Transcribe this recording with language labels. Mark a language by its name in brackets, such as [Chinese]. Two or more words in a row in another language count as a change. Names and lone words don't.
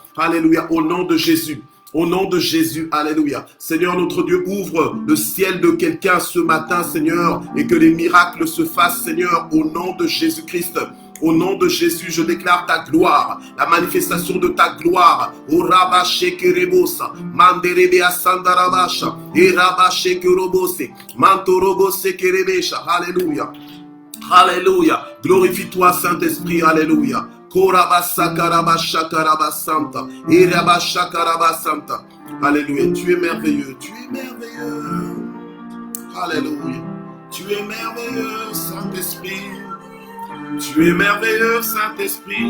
[French] Alléluia. Au nom de Jésus. Au nom de Jésus, alléluia. Seigneur, notre Dieu, ouvre le ciel de quelqu'un ce matin, Seigneur, et que les miracles se fassent, Seigneur, au nom de Jésus-Christ. Au nom de Jésus, je déclare ta gloire, la manifestation de ta gloire. O Rabashe Kerebosa, Manderebe Asandarabasha, et Rabashe Kerobose, Mantorobose Kerebesha, alléluia. Alléluia. Glorifie-toi, Saint-Esprit, alléluia. Korabasa Karabasha Karabasanta. Irabasha Karabasanta. Alléluia. Tu es merveilleux. Tu es merveilleux. Alléluia. Tu es merveilleux, Saint-Esprit. Tu es merveilleux, Saint-Esprit.